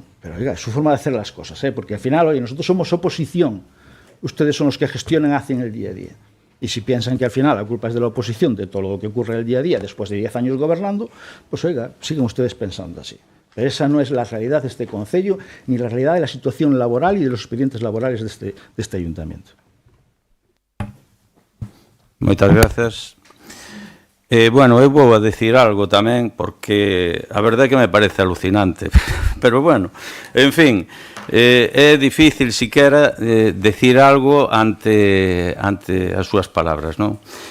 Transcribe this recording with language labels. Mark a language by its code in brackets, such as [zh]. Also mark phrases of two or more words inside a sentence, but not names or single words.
[es] Pero, oiga, es su forma de hacer las cosas, porque al final, oye, nosotros somos oposición, ustedes son los que gestionan, hacen el día a día. Y si piensan que al final la culpa es de la oposición, de todo lo que ocurre el día a día, después de 10 años gobernando, pues, oiga, siguen ustedes pensando así. Pero esa no es la realidad de este concello, ni la realidad de la situación laboral y de los expedientes laborales de este ayuntamiento. [gl] Moitas gracias. Bueno, eu vou a decir algo tamén, porque a verdade é que me parece alucinante. Pero bueno, en fin, é difícil siquera decir algo ante as súas palabras, non?